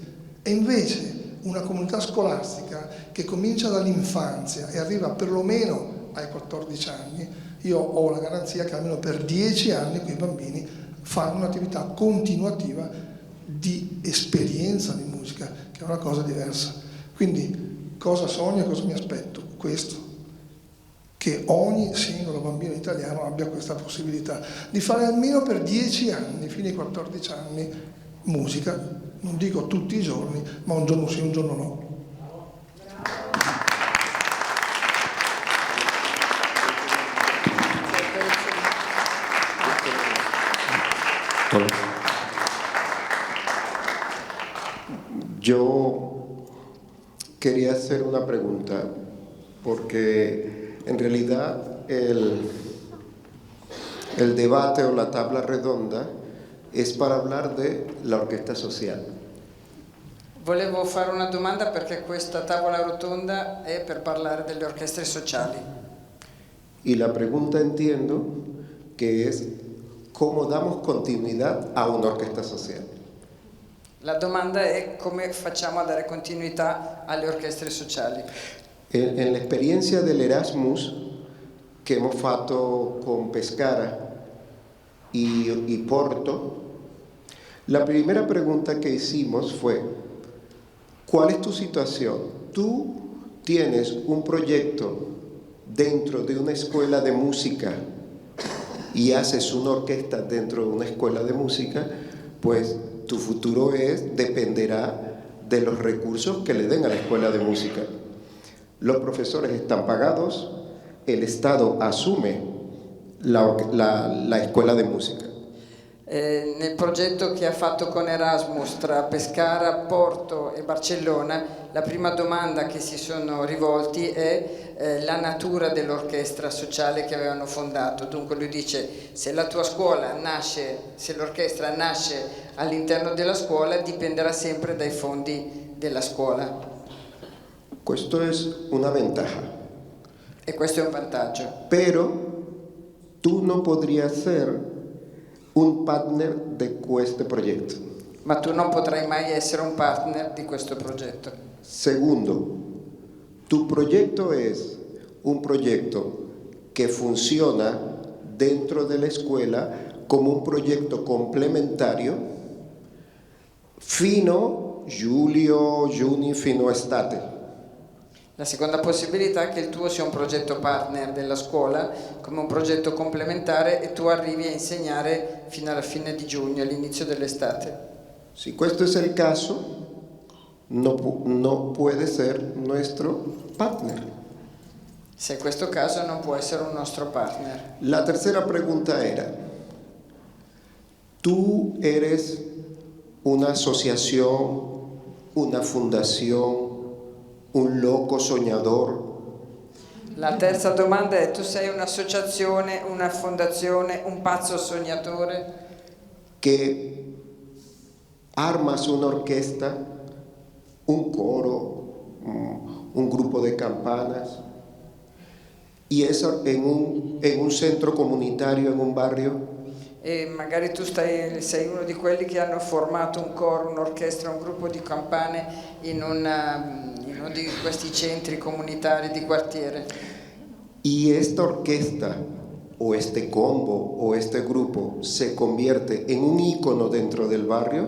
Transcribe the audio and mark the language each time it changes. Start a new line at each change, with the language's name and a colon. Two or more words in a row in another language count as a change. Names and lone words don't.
Italian: E invece una comunità scolastica che comincia dall'infanzia e arriva perlomeno ai 14 anni, io ho la garanzia che almeno per 10 anni quei bambini fanno un'attività continuativa di esperienza di musica, che è una cosa diversa. Quindi cosa sogno e cosa mi aspetto? Questo, che ogni singolo bambino italiano abbia questa possibilità di fare almeno per 10 anni, fino ai 14 anni, musica, non dico tutti i giorni, ma un giorno sì, un giorno no.
Spanish: Yo quería hacer una pregunta, porque en realidad el debate o la tabla redonda es para hablar de la orquesta social.
Italian: Volevo fare una domanda, perché questa tavola rotonda è per parlare delle orchestre sociali.
Spanish: Y la pregunta entiendo que es ¿cómo damos continuidad a una orquesta social?
Italian: La domanda è come facciamo a dare continuità alle orchestre sociali.
Spanish: En la experiencia del Erasmus que hemos fatto con Pescara y Porto, la primera pregunta que hicimos fue: ¿cuál es tu situación? Tú tienes un proyecto dentro de una escuela de música y haces una orquesta dentro de una escuela de música, pues tu futuro dependerá de los recursos que le den a la escuela de música. Los profesores están pagados, el Estado asume la escuela de música.
Italian: Nel progetto che ha fatto con Erasmus tra Pescara, Porto e Barcellona, la prima domanda che si sono rivolti è la natura dell'orchestra sociale che avevano fondato. Dunque lui dice: se la tua scuola nasce, se l'orchestra nasce all'interno della scuola, dipenderà sempre dai fondi della scuola. Questo è una ventaja. E questo è un vantaggio.
Spanish: Pero tú no podrías ser un partner de
Italian: questo progetto. Ma tu non potrai mai essere un partner di questo progetto.
Spanish: Segundo, tu proyecto es un proyecto que funciona dentro de la escuela como un proyecto complementario
Italian: fino Giulio, Giuni, fino a
Spanish: estate.
Italian: La seconda possibilità è che il tuo sia un progetto partner della scuola, come un progetto complementare, e tu arrivi a insegnare fino alla fine di giugno, all'inizio dell'estate.
Spanish: Si questo es el caso, no puede ser nuestro partner.
Italian: Se è questo caso non può essere un nostro partner.
Spanish: La tercera pregunta era, ¿tú eres una asociación, una fundación, un loco soñador?
Italian: La terza domanda è: tu sei un'associazione, una fondazione, un pazzo sognatore?
Spanish: Que armas una orquesta, un coro, un grupo de campanas, y eso en un centro comunitario, en un barrio.
Italian: E magari tu sei uno di quelli che hanno formato un coro, un'orchestra, un gruppo di campane in uno di questi centri comunitari di quartiere.
Spanish: Y esta orquesta o este combo o este grupo se convierte en un icono dentro del barrio.